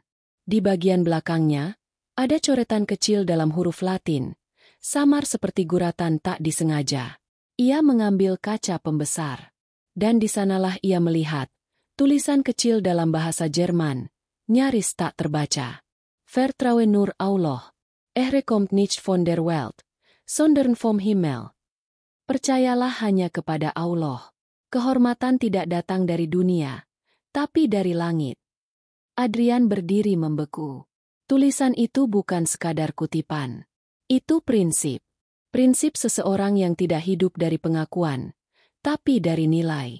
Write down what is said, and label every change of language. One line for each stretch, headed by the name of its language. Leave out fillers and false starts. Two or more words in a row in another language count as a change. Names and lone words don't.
Indonesian: Di bagian belakangnya, ada coretan kecil dalam huruf Latin, samar seperti guratan tak disengaja. Ia mengambil kaca pembesar. Dan di sanalah ia melihat tulisan kecil dalam bahasa Jerman, nyaris tak terbaca.
German: Vertrauen nur Allah. Kommt nicht von der Welt, sondern vom Himmel.
Indonesian: Percayalah hanya kepada Allah. Kehormatan tidak datang dari dunia, tapi dari langit. Adrian berdiri membeku. Tulisan itu bukan sekadar kutipan. Itu prinsip. Prinsip seseorang yang tidak hidup dari pengakuan, tapi dari nilai.